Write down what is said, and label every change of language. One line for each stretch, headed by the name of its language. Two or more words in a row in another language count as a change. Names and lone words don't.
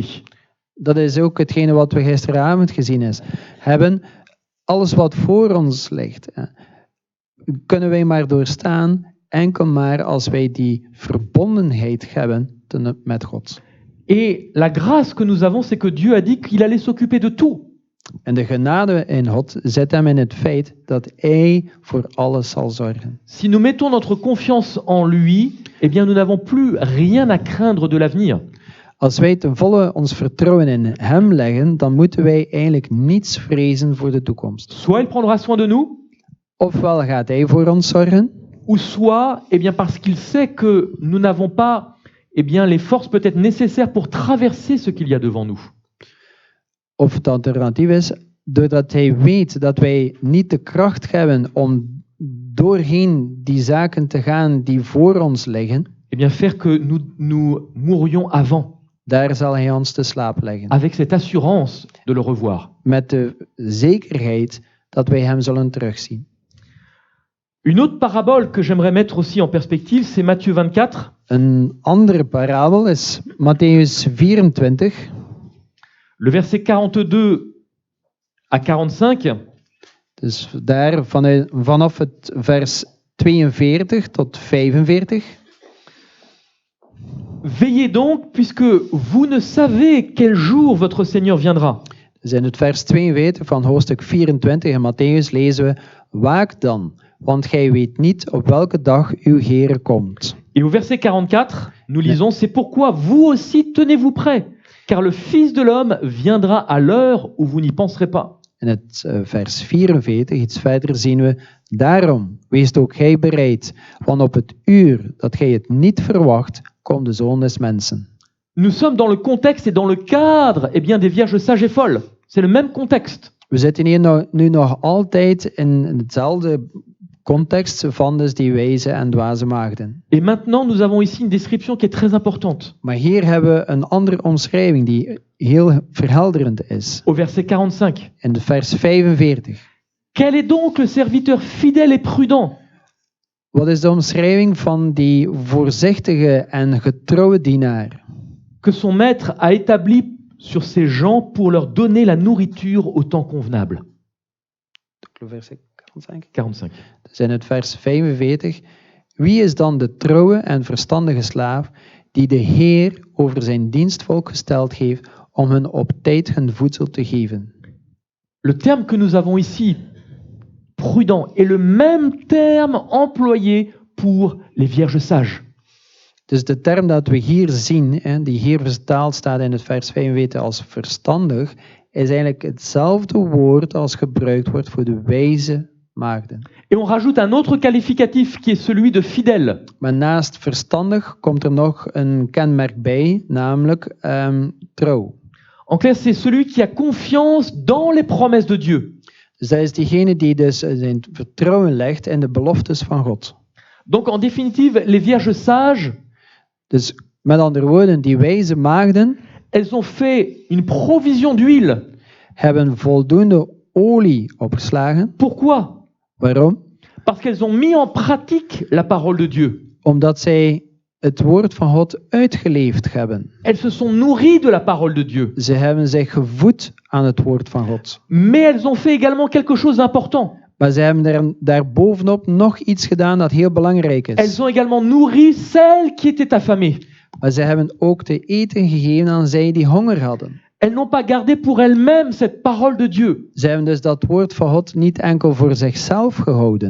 Dutch: Dat is ook hetgene wat we gisteravond gezien hebben. Alles wat voor ons ligt, kunnen wij maar doorstaan, enkel maar als wij die verbondenheid hebben met God.
French: Et la grâce que nous avons, c'est que Dieu a dit qu'il allait s'occuper de tout.
Dutch: En de genade in God zit hem in het feit dat Hij voor alles zal zorgen.
French: Si nous mettons notre confiance en lui, eh bien nous n'avons plus rien à craindre de l'avenir.
Dutch: Als wij ten volle ons vertrouwen in Hem leggen, dan moeten wij eigenlijk niets vrezen voor de toekomst.
French: Soit il prendra soin de nous,
Dutch: Ofwel gaat Hij voor ons zorgen,
French: ou soit, eh bien parce qu'il sait que nous n'avons pas, eh bien les forces peut-être nécessaires pour traverser ce qu'il y a devant nous.
Dutch: of het alternatief is, doordat Hij weet dat wij niet de kracht hebben om doorheen die zaken te gaan die voor ons liggen,
French: Eh bien faire que nous mourions avant,
Dutch: daar zal Hij ons te slaap leggen.
French: avec cette assurance de le revoir.
Dutch: Met de zekerheid dat wij Hem zullen terugzien.
French: Une autre parabole que j'aimerais mettre aussi en perspective, c'est Matthieu 24.
Dutch: Een andere parabel is Matthäus 24.
French: Le verset 42 à 45.
Dutch: Dus daar vanaf het vers 42 tot 45.
French: Veillez donc, puisque vous ne savez quel jour votre Seigneur viendra.
Dutch: Dus in het vers 42 van hoofdstuk 24 in Matthäus lezen we: Waak dan, want gij weet niet op welke dag uw Heere komt.
French: Et au verset 44, nous lisons, c'est pourquoi vous aussi tenez-vous prêts, car le Fils de l'homme viendra à l'heure où vous n'y penserez pas.
Dutch: In het vers 44, iets verder, zien we: Daarom, wees ook gij bereid, want op het uur dat gij het niet verwacht, komt de Zoon des Mensen.
French: Nous sommes dans le contexte et dans le cadre bien, des vierges sages et folles. C'est le même contexte.
Dutch: We zitten hier nu nog altijd in hetzelfde context van dus die wijze en dwaze maagden.
French: Et maintenant, nous avons ici une description qui est très importante.
Dutch: Maar hier hebben we een andere omschrijving die heel verhelderend is.
French: Au verset 45.
Dutch: In het vers 45.
French: Quel est donc le serviteur fidèle et prudent? Wat is de omschrijving van die voorzichtige en getrouwe dienaar? Que son maître a établi sur ses gens pour leur donner la nourriture au temps convenable.
Dutch: Vers 45. Dus in het vers 45. Wie is dan de trouwe en verstandige slaaf die de Heer over zijn dienstvolk gesteld heeft om hun op tijd hun voedsel te geven?
French: Le terme que nous avons ici, prudent, est le même terme employé pour les vierges sages.
Dutch: Dus de term dat we hier zien, die hier vertaald staat in het vers 45 als verstandig, is eigenlijk hetzelfde woord als gebruikt wordt voor de wijze maagden.
French: Et on rajoute un autre qualificatif qui est celui de fidèle.
Dutch: Maar naast verstandig komt er nog een kenmerk bij, namelijk trouw.
French: En clair, c'est celui qui a confiance dans les promesses de Dieu.
Dutch: Dus dat is diegene die dus zijn vertrouwen legt in de beloftes van God.
French: Donc en définitive, les vierges sages,
Dutch: Dus met andere woorden, die wijze maagden
French: elles ont fait une provision d'huile.
Dutch: hebben voldoende olie opgeslagen.
French: Pourquoi?
Dutch: Waarom?
French: Parce qu'elles ont mis en pratique la parole de Dieu.
Dutch: Omdat zij het woord van God uitgeleefd hebben.
French: Elles se sont nourries de la parole de Dieu.
Dutch: Ze hebben zich gevoed aan het woord van God.
French: Mais elles ont fait également quelque chose d'important.
Dutch: Maar ze hebben daar bovenop nog iets gedaan dat heel belangrijk
French: Elles
Dutch: is.
French: ont également nourri celles qui étaient affamées.
Dutch: Maar ze hebben ook te eten gegeven aan zij die honger hadden.
French: Elles n'ont pas gardé pour elles-mêmes cette parole de Dieu.
Dutch: Ze hebben dus dat woord van God niet enkel voor zichzelf gehouden.